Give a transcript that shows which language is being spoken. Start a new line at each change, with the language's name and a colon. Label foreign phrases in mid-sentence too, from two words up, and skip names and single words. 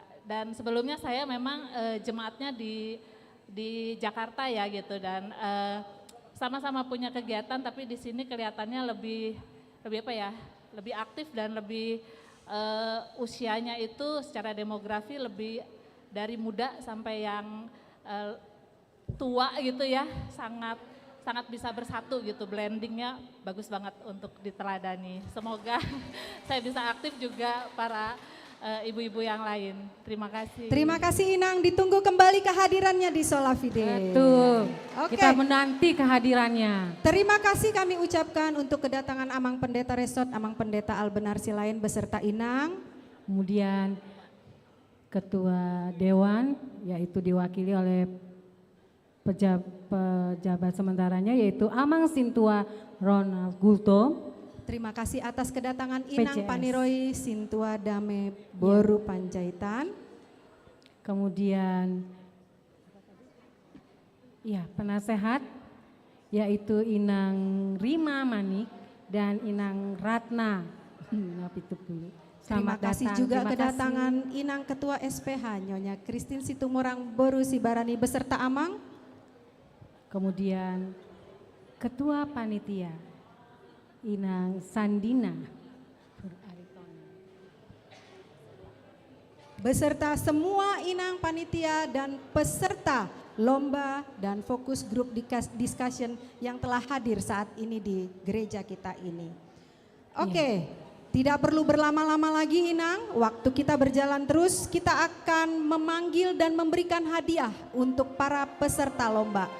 Indonesian: Dan sebelumnya saya memang jemaatnya di Jakarta ya gitu, dan sama-sama punya kegiatan, tapi di sini kelihatannya lebih aktif, dan lebih usianya itu secara demografi lebih dari muda sampai yang tua gitu ya, sangat bisa bersatu gitu, blendingnya bagus banget untuk diteladani. Semoga saya bisa aktif juga para ibu-ibu yang lain. Terima kasih. Terima kasih Inang, ditunggu kembali kehadirannya di Solafide. Betul, Oke. kita menanti kehadirannya. Terima kasih kami ucapkan untuk kedatangan Amang Pendeta Resort, Amang Pendeta Albenar Silain beserta Inang. Kemudian Ketua Dewan, yaitu diwakili oleh pejabat sementaranya, yaitu Amang Sintua Ronald Gulto. Terima kasih atas kedatangan Inang PCS. Paniroi Sintua Dame Boru Panjaitan. Kemudian ya penasehat, yaitu Inang Rima Manik dan Inang Ratna. Itu dulu. Terima Selamat kasih datang. juga Terima kedatangan kasih. Inang Ketua SPH Nyonya Christine Situmorang Boru Sibarani beserta Amang. Kemudian Ketua Panitia Inang Sandina Beserta semua Inang Panitia dan peserta lomba dan
English: fokus grup discussion
Indonesian: yang telah hadir saat ini di gereja kita ini. Oke, tidak perlu berlama-lama lagi Inang, waktu kita berjalan terus, kita akan memanggil dan memberikan hadiah untuk para peserta lomba.